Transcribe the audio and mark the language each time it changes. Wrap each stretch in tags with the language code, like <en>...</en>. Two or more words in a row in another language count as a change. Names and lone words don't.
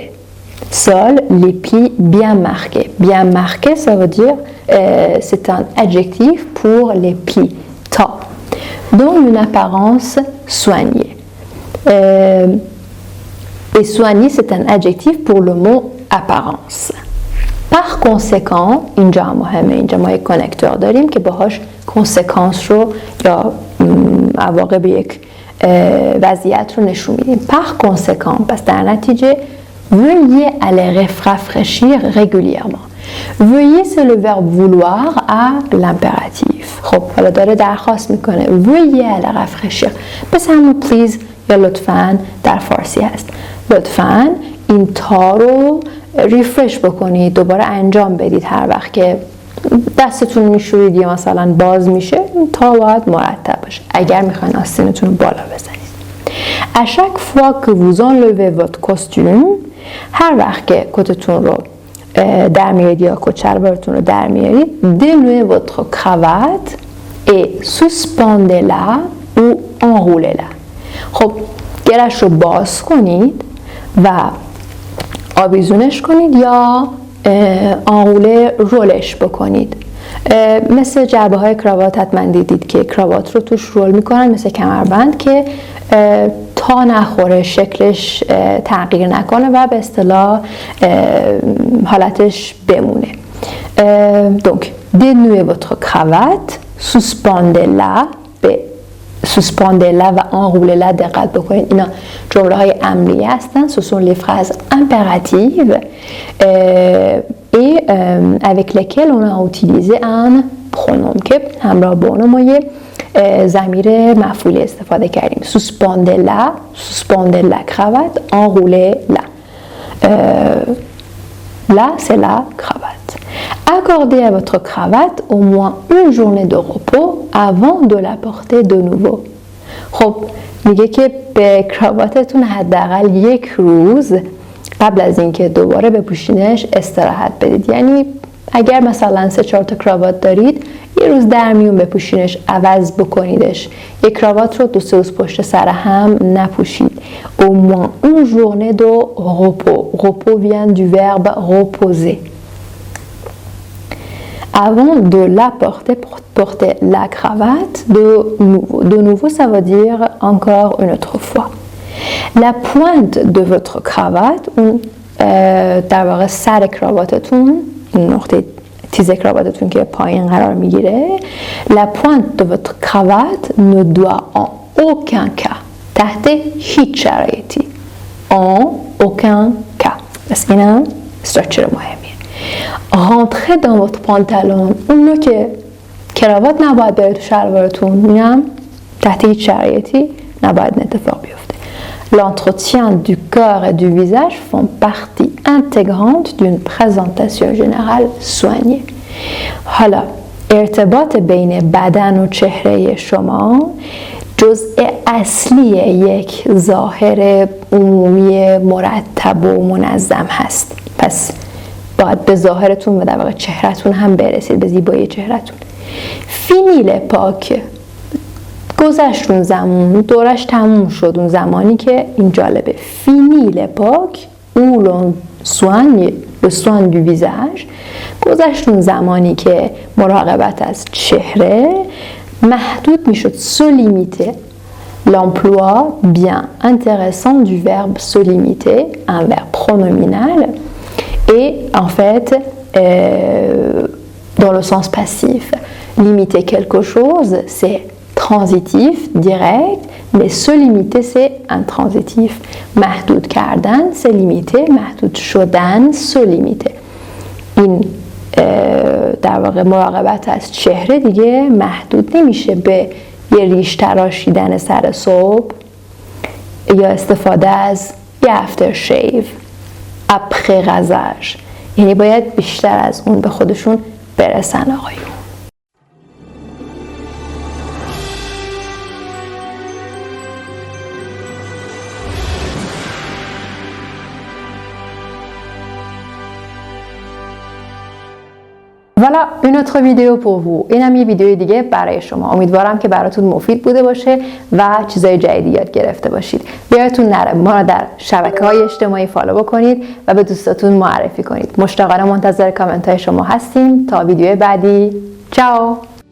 <fr>Seuls les plis bien marqués. Bien marqués, ça veut dire c'est un adjectif pour les plis. Ta dont une apparence soignée. Et soigné, c'est un adjectif pour le mot apparence. Par conséquent</fr> <fa>اینجا مهمه، اینجا ما یک کانکتور داریم که باهاش کنسکانس رو یا عواقب یک وضعیت رو نشون میدیم.</fa> <fr>par conséquent</fr> <fa>پس در نتیجه</fa> <fr>veuillez aller rafraîchir régulièrement. veuillez c'est le verbe vouloir à l'impératif.</fr> <fa>خب حالا داره درخواست میکنه</fa> <fr>veuillez aller rafraîchir،</fr> <fa>پس همون please یا لطفاً در فارسی هست. لطفاً این تا رو ریفرش بکنید، دوباره انجام بدید. هر وقت که دستتون میشورید یا مثلا باز میشه تا باید مرتب باشه اگر میخواین آستینتون رو بالا بزنید.</fa> <fr>à chaque fois que vous enlevez votre costume،</fr> <fa>هر وقت که کتتون رو در میارید یا کت شلوارتون رو در میارید</fa> <fr>dénouez votre cravate et suspendez-la ou enroulez-la.</fr> <fa>خب گرش رو باز کنید و آویزونش کنید یا آنغوله رولش بکنید. مثل جعبه های کراوات حتما دیدید که کراوات رو توش رول میکنن مثل کمربند که تا نخوره، شکلش تغییر نکنه و به اصطلاح حالتش بمونه.</fa> <fr>donc dénouez votre cravate، suspendez-la، suspendez-la و enroulez-la</fr> <fa>دقت بکنید. اینا جمله های امری هستن.</fa> <fr>ce sont les phrases impératives et avec lesquelles on a utilisé un pronom</fr> <fa>که همراه با اون ما یه ضمیر مفعولی استفاده کردیم.</fa> <fr>suspendre la cravate, enrouler la. Là, c'est la cravate. Accordez à votre cravate au moins une journée de repos avant de la porter de nouveau.</fr> <fa>خب میگه که به کراواتتون حداقل یک روز قبل از اینکه دوباره بپوشینش استراحت بدید. یعنی اگر مثلا 3-4 تا کراوات دارید، یه روز در میون بپوشینش، عوض بکنیدش. یک کراوات رو 2-3 روز پشت سر هم نپوشید.</fa> <fr>Au moins une journée de repos. Repos vient du verbe reposer. Avant de la porter, porter la cravate de nouveau. De nouveau, ça veut dire encore une autre fois. La pointe de votre cravate,</fr> <fa>در واقع سر کراواتتون، این نقطه تیز کراواتتون که پایین قرار میگیره،</fa> <fr>la pointe de votre cravate ne doit en aucun cas</fr> <fa>تحت هیچ شرایطی</fa> <fr>en aucun cas.</fr> <fa>بس اینم استراکچر مهمیه.</fa> <fr>rentrer dans votre pantalon،</fr> <fa>اون نوع که کراوات نباید بره تو شلوارتون، اینم تحت هیچ شرایطی نباید این اتفاق بیفته.</fa> <fr>L'entretien du corps et du visage font partie intégrante d'une présentation générale soignée.</fr> <fa>حالا ارتباط بین بدن و چهره شما جزء اصلی یک ظاهر عمومی مرتب و منظم هست. پس باید به ظاهرتون و در واقع چهرهتون هم برسید، به زیبایی چهرهتون. فینیل پاک، گذشت اون زمان، دورش تموم شد. اون زمانی که این جالبه، فینیل پاک</fa> <fr>ou le soin du visage،</fr> <fa>گذشت اون زمانی که مراقبت از چهره محدود میشد.</fa> <fr>se limiter. L'emploi bien intéressant du verbe se limiter, un verbe pronominal, et en fait dans le sens passif. Limiter quelque chose, c'est transitif, direct, mais se limiter, c'est intransitif.</fr> <fa>محدود کردن,</fa> <fr>c'est limiter,</fr> <fa>محدود شدن,</fa> <fr>se limiter.</fr> <fa>این در واقع مراقبت از چهره دیگه محدود نمیشه به یه ریش تراشیدن سر صبح یا استفاده از یه</fa> <en>after shave</en> <fr>après rasage.</fr> <fa>یعنی باید بیشتر از اون به خودشون برسن آقایون.</fa> <fr>Voilà une autre vidéo pour vous.</fr> <fa>اینم یه ویدیوی دیگه برای شما. امیدوارم که براتون مفید بوده باشه و چیزای جدیدی یاد گرفته باشید. یادتون نره ما رو در شبکه‌های اجتماعی فالو بکنید و به دوستاتون معرفی کنید. مشتاقانه منتظر کامنت های شما هستیم. تا ویدیو بعدی. چاو.</fa>